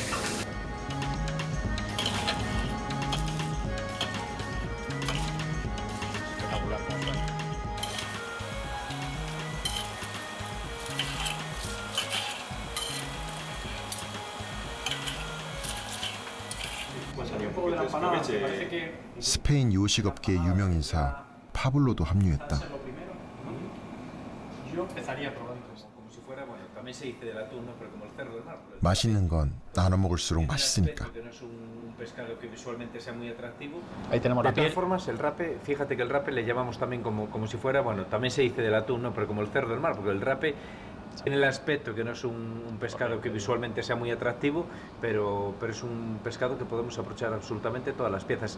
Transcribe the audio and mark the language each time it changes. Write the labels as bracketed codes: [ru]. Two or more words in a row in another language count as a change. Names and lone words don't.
[es] Espectacular, como suena. Un poco de la empanada, me parece que [ko] 스페인 요식업계의 유명인사 파블로도 합류했다. [es] yo empezaría probando esto. Como si fuera, bueno, también se dice del atún, ¿no? Pero como el cerdo del mar. [ko] 맛있는 건 나눠 먹을수록 맛있으니까. [es] Que no es un pescado que visualmente sea muy atractivo. Ahí tenemos la De todas piel. formas, el rape, fíjate que el rape le llamamos también como si fuera, bueno, también se dice del atún, ¿no? Pero como el cerdo del mar, porque el rape tiene el aspecto que no es un pescado que visualmente sea muy atractivo, pero es un pescado que podemos aprovechar absolutamente todas las piezas.